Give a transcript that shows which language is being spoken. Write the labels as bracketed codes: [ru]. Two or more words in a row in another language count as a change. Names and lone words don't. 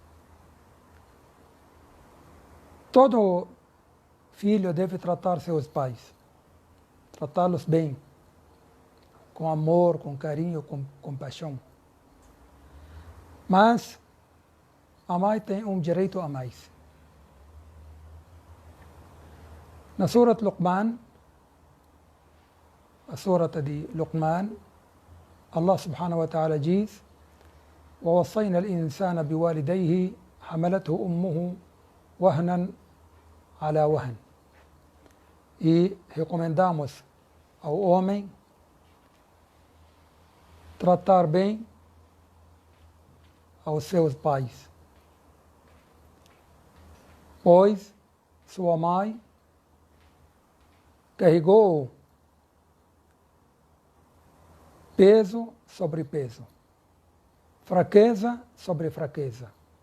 [pt] Todo filho deve tratar seus pais, tratá-los bem, com amor, com carinho, com compaixão. Mas a mãe tem um direito a mais. Na Surat Luqman, a surata de Luqman, Allah [ar] سبحانه وتعالى [pt] diz: [ar] وَوَصَّيْنَا الْإِنسَانَ بِوَالِدَيْهِ حَمَلَتْهُ أُمُّهُ وَهْنًا عَلَى وَهْنٍ. [pt] E recomendamos ao homem tratar bem aos seus pais, pois sua mãe carregou peso sobre peso, fraqueza sobre fraqueza.